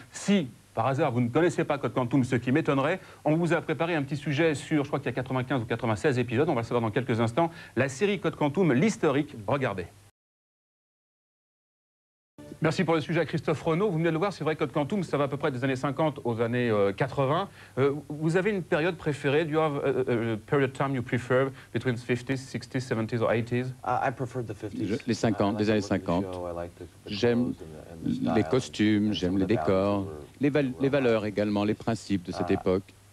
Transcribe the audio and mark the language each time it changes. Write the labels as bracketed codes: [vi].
[fr] Si, par hasard, vous ne connaissez pas Code Quantum, ce qui m'étonnerait, on vous a préparé un petit sujet sur, je crois qu'il y a 95 ou 96 épisodes, on va le savoir dans quelques instants, la série Code Quantum, l'historique, regardez. Merci pour le sujet à Christophe Renaud. Vous venez de le voir, c'est vrai, Code Quantum, ça va à peu près des années 50 aux années 80. Vous avez une période préférée? [en] Do you have a period time you prefer between 50s, 60s, 70s or 80s? [fr] Les 50, des années 50. J'aime les costumes, j'aime les décors, les valeurs également, les principes de cette époque.